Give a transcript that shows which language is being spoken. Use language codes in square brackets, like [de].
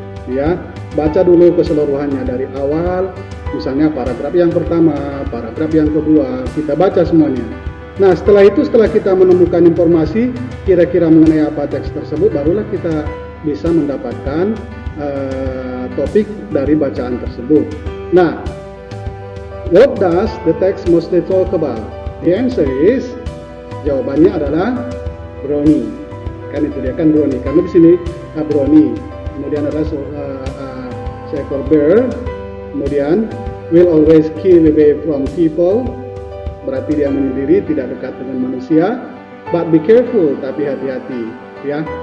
[id] Ya, baca dulu keseluruhannya dari awal, misalnya paragraf yang pertama, paragraf yang kedua, kita baca semuanya. Nah, setelah itu, setelah kita menemukan informasi kira-kira mengenai apa teks tersebut, barulah kita bisa mendapatkan topik dari bacaan tersebut. [en] Nah, what does the text mostly talk about? The answer is, [id] jawabannya adalah brownie. Kan itu dia kan brownie, karena di sini brownie. Kemudian ada seekor bear, kemudian [en] will always keep away from people, [id] berarti dia menyendiri, tidak dekat dengan manusia. [en] But be careful, [id] tapi hati-hati, ya.